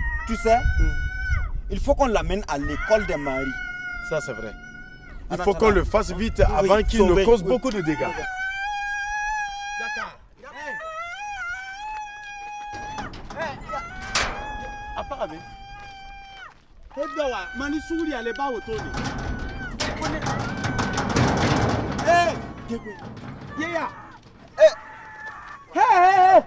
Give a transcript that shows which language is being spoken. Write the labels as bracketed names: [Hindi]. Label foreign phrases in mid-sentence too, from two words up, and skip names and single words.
[French] Tu sais, il faut qu'on l'amène à l'école des maris. Ça c'est vrai. Il Attends, faut ça qu'on va. le fasse vite Oui, avant qu'il ne sauver. cause Oui. beaucoup de dégâts. D'accord. Apparemment. Egawa, mani suri ale ba woto ni. Hey! Yeah. Hey!